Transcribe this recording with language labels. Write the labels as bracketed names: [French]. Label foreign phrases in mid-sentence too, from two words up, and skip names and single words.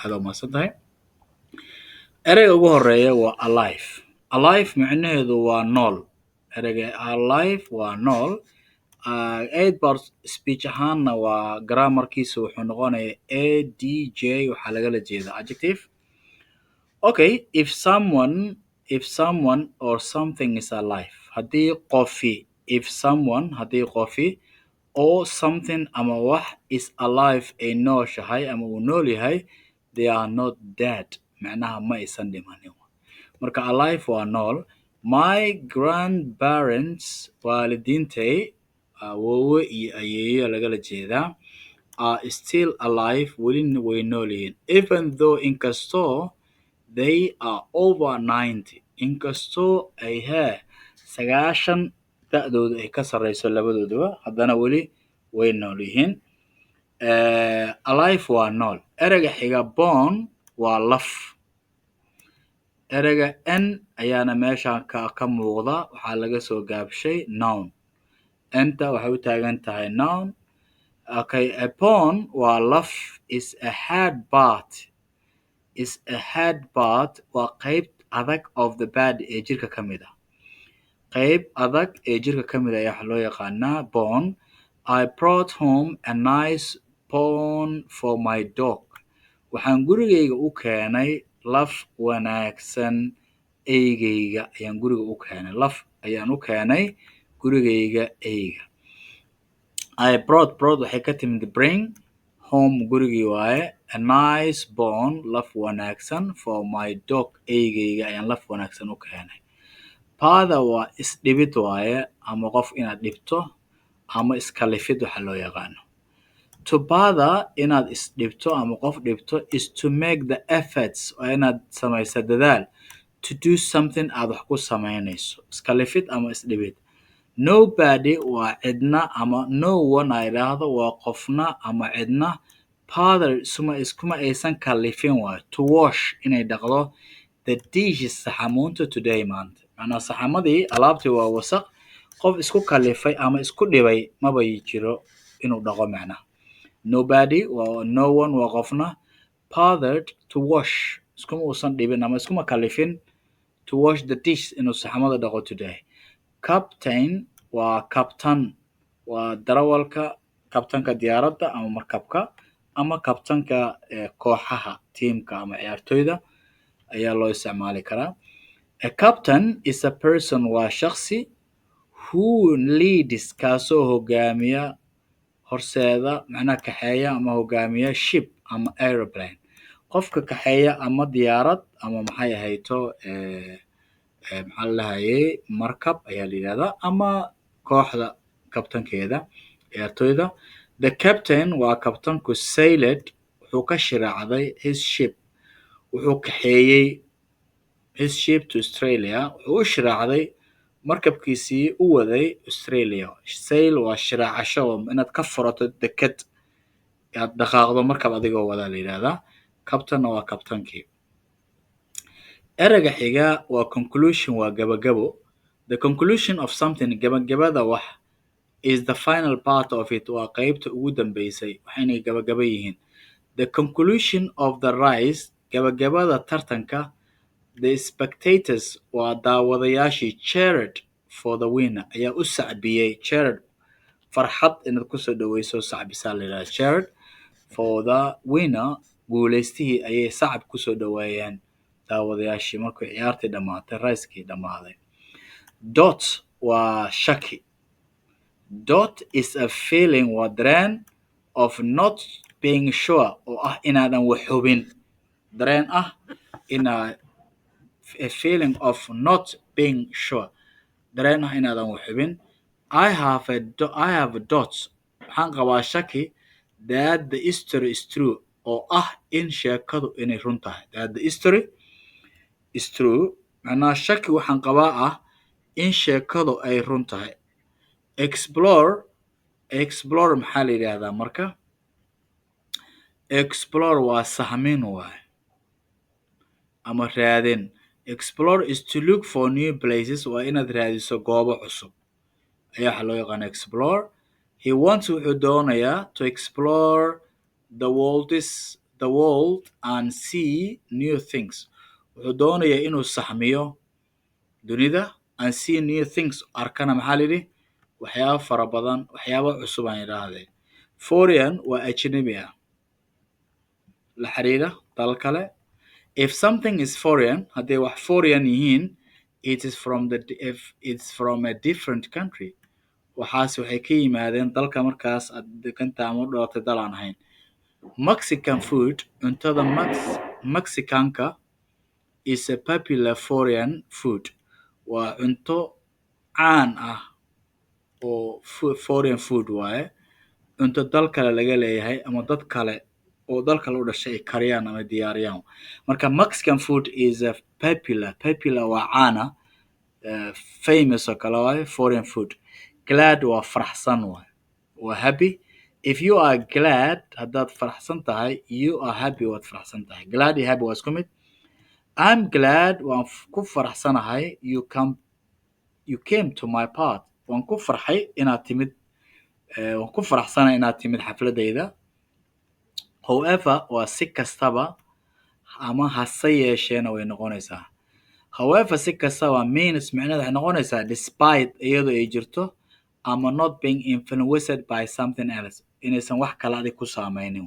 [Somali] aad u mahadsan tahay. ereyga ugu horeeya waa alive. alive macnaheedu waa nool. ereyga alive waa nool. 8 [English] bar speech [Somali] ahaanna waa grammarkiisa wuxuu noqonayaa adj, waxaa lagala jeeda adjective. [English] Okay, if someone or something is alive, [Somali] haddii qofi [English] or something [Somali] ama wax [English] is alive [Somali] ay nooshahay ama uu nool yahay, [English] they are not dead, [Somali] macnaha ma aysan dhimanin. marka alive waa nool. [English] My grandparents, [Somali] waalidiintay, awoowe iyo ayeeyo lagala jeedaa, [English] are still alive, [Somali] welina way nool yihiin. [English] even though inkastoo they are over 90, [Somali] inkastoo ay 90 da'dooda ay ka sarreyso labadooduba, haddana weli way nool yihiin. alive waa nool. ereyga xiga born waa laf. ereyga n ayaana meesha ka muuqda, waxaa laga soo gaabshay noun. enta waxay u taagan tahay noun. [English] Okay, a bone [Somali] waa laf. [English] is a hard part [Somali] waa qayb adag [English] of the body [Somali] ee jirka ka mid ah. qayb adag ee jirka ka mid ah ayaa loo yaqaanaa bone. [English] I brought home a nice bone for my dog. [Somali] waxaan gurigayga u keenay laf wanaagsan eygayga. laf ayaan u keenay gurigayga eyga. [English] I brought [Somali] waxay ka timid bring, home gurigii waaye, [English] a nice bone [Somali] laf wanaagsan [English] for my dog [Somali] eygayga ayaan laf wanaagsan u keenay. bother waa isdhibid waaye, ama qof inaad dhibto ama iskalifid waxa loo yaqaano. [English] to bother [Somali] inaad isdhibto ama qof dhibto [English] is to make the efforts, [Somali] waa inaad samaysa dadaal, [English] to do something [Somali] aad wax ku samaynayso. iskalifid ama isdhibid. nobody waa cidna ama [English] no one [Somali] ay idhaahdo waa qofna ama cidna. bother iskuma aysan kalifin waayo. [English] to wash [Somali] inay dhaqdo [English] the dishes saxamuunta today maanta. [Somali] macnaa saxamadii alaabtii waa wasaq, qof isku kalifay ama isku dhibay maba jiro inuu dhaqo macnaha. nobody waa [English] no one [Somali] waa qofna. [English] bothered to wash [Somali] iskuma uusan dhibin ama iskuma kalifin [English] to wash the dish [Somali] inuu saxamada dhaqo today. captain waa kabtan, waa darawalka, kabtanka diyaaradda ama markabka, ama kabtanka kooxaha tiimka ama ciyaartoyda ayaa loo isticmaali karaa. [English] a captain is a person [Somali] waa shakhsi [English] who leads [Somali] kaasoo hogaamiya, horseeda, macnaha kaxeeya ama hogaamiya ship ama aeroplane. qofka kaxeeya ama diyaarad ama maxay ahayto maxaa la lahayay markab ayaa la yidhahdaa, ama kooxda kabtankeeda ciyaartoyda. [English] the captain [Somali] waa kabtanku sailed wuxuu ka shiraacday [English] his ship, [Somali] wuxuu kaxeeyey [English] his ship to Australia, [Somali] wuxuu u shiraacday markabkiisii u waday Australia. Sail waa shiraacasho inaad ka furato deked aad dhaqaaqdo markab adigoo wada la yiraahdaa. Captain waa kabtankii. Ereyga xiga waa conclusion waa gabagabo. [English] The conclusion of something [Somali] gabagabada wax [English] is the final part of it [Somali] waa qaybta ugu dambeysay waxayna gabagaba yihiin. [English] The conclusion of the race [Somali] gabagabada tartanka. [English] The spectators [Somali] waa daawadayaashii [English] cheered for the winner [Somali] ayaa u sacbiyey. Cheered farxad inaad kusoo dhaweyso sacbisaa la yidhahdaa. [English] Cheered for the winner [Somali] guuleystihii ayay sacab kusoo dhaweeyeen daawadayaashii markay ciyaartii dhamaatay racekii dhamaaday. Dot waa shaki. [English] Dot is a feeling [Somali] waa dareen [English] of not being sure [Somali] oo ah inaadan wax hubin. Dareen ah [English] a feeling of not being sure. [Somali] Dareen ah inaadan wax hubin. [English] I have a dot. [Somali] Waxaan qabaa shaki [English] that the history is true [Somali] oo ah in sheekadu inay run tahay. [English] That the history is true. [Somali] Macnaha shaki waxaan qabaa ah in sheekadu ay run tahay. Explore maxaa la yidhaahdaa marka? Explore waa sahmin waay ama raadin. [English] Explore is to look for new places [Somali] waa inaad raadiso goobo cusub ayaa waxa loo yaqaan explore. [English] He wants [Somali] wuxuu doonayaa [English] to explore the world and see new things. [Somali] Wuxuu doonayaa inuu sahmiyo dunida [English] and see new things [Somali] arkana maxaa la yidhi waxyaabo fara badan waxyaabo cusub aan yidhaahdee. Foreign waa ajnabi ah la xiriira dal kale. [English] If something is foreign [Somali] haddii wax foreign yihiin [English] it's from a different country. [Somali] Waxaas waxay ka yimaadeen dalka markaas aad deganta ama u dhalatay dal aan ahayn. [English] Mexican food [Somali] cuntada Mexicanka [English] is a popular foreign food. [Somali] Waa cunto caan ah oo [English] foreign food [Somali] waaye. Cunto dal kale laga leeyahay ama dad kale oo dal kale u dhashay ay kariyaan ama diyaariyaan. [English] Marka Mexican food is a popular [Somali] waa caana. Famous oo kale waaye [English] foreign food. [Somali] Glad waa faraxsan waaye. Waa happy. [English] If you are glad [Somali] haddaad faraxsan tahay [English] you are happy [Somali] waad faraxsan tahay. Glad iyo happy waa isku mid. [English] I'm glad [Somali] waan ku faraxsanahay [English] you came to my part. [Somali] Waan ku farxay inaad timid waan ku faraxsanahay inaad timid xafladayda. However waa si kastaba ama hase yeesheena way noqonaysaa. However si kastaba means macnaheedu waxay noqonaysaa despite iyadoo ay jirto ama [English] not being influenced by something else [Somali] inaysan wax kale adig ku saameynin.